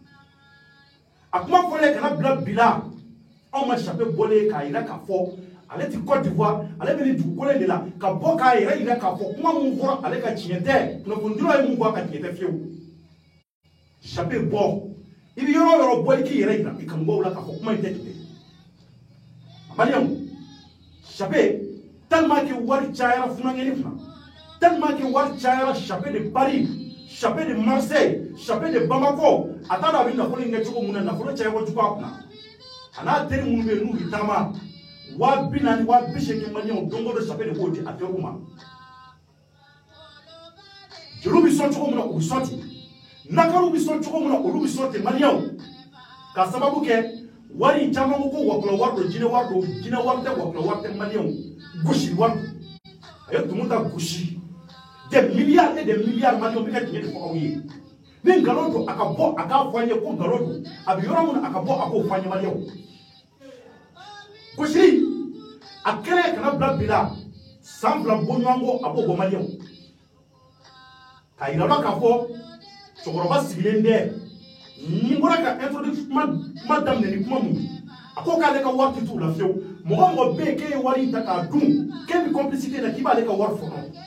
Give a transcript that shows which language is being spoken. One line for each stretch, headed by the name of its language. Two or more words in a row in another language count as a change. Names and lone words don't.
Bambara: a kuma fɔlen kana bila bi la anw ka chapeau bɔlen k'a yira k'a fɔ ale ti Côte d'Ivoire ale bɛ nin dugukolo de la ka bɔ k'a yɛrɛ yira k'a fɔ kuma mun fɔra ale ka tiɲɛ tɛ kunnafonidilaw ye mun fɔ a ka tiɲɛ tɛ fiyewu chapeau bɔ i bɛ yɔrɔ o yɔrɔ bɔ i k'i yɛrɛ yira i kanubaw la k'a fɔ kuma in tɛ tiɲɛ maliyɛnw chapeau
French: tellement que
Bambara: wari cayara funankɛni kunna
French: tellement que
Bambara: wari cayara
French: chapeau de Paris chapeau de Marseille chapeau de Bamako
Bambara: a t'a dɔn a bɛ nafolo in kɛ cogo mun na nafolo caya kojugu a kunna a n'a teri minnu bɛ yen n'u bɛ taama 40,000 80,000 maliyɛnw don o don chapeau de b'o di a teriw ma jeliw bɛ sɔn cogo min na u bɛ sɔn ten nakaraw bɛ sɔn cogo min na olu bɛ sɔn ten maliyɛnw ka sababu kɛ wari caman ko wakula wari don jinɛ wari don jinɛ wari tɛ wakula wari tɛ maliyɛnw gosi wari a ye Tumota gosi
French: des milliards et des milliards
Bambara: maliyɛnw bɛ ka tiɲɛ de fɔ aw ye ni nkalon don a ka bɔ a k'a fɔ an ye ko nkalon don a bɛ yɔrɔ min na a ka bɔ a k'o fɔ an ye maliyɛnw gosili a kɛlen kana bila bi la san 2 bɔɲɔgɔnko a b'o bɔ maliyɛnw k'a yira la k'a fɔ cɛkɔrɔba sigilen tɛ ni bɔra ka introduction kuma daminɛ ni kuma mun a ko k'ale ka wari tɛ t'u la fiyewu mɔgɔ mɔgɔ bɛ yen k'e ye wari in ta k'a dun k'e bɛ complicité la k'i b'ale ka wari fɔnɔ